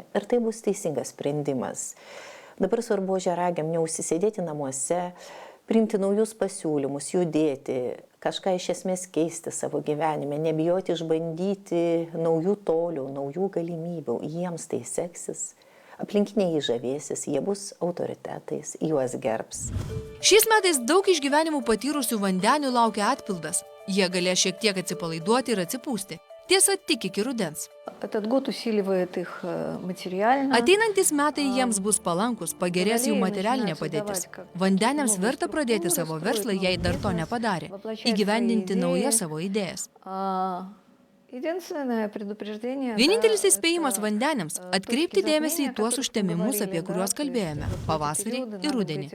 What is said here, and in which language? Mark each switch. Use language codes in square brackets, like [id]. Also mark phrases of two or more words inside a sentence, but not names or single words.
[lt] Ir tai bus teisingas sprendimas. Dabar svarbu ožiaragiam neužsisėdėti namuose, priimti naujus pasiūlymus, judėti, kažką iš esmės keisti savo gyvenime, nebijoti išbandyti naujų tolių, naujų galimybių. Jiems tai seksis. Aplinkiniai jį žavėsis, jie bus autoritetais, juos gerbs. Šiais metais daug išgyvenimų patyrusių vandenių laukia atpildas. Jie galės šiek tiek atsipalaiduoti ir atsipūsti. Tiesa, tik iki rudens. [ru] Этот год усиливает их материально. [lt] Ateinantys metai jiems bus palankus, pagerės jų materialinė padėtis. Vandeniams verta pradėti savo verslą, jei dar to nepadarė. Įgyvendinti naujas savo idėjas. Vienintelis įspėjimas vandeniams – atkreipti dėmesį į tuos užtemimus, apie kuriuos kalbėjome – pavasarį ir rudenį.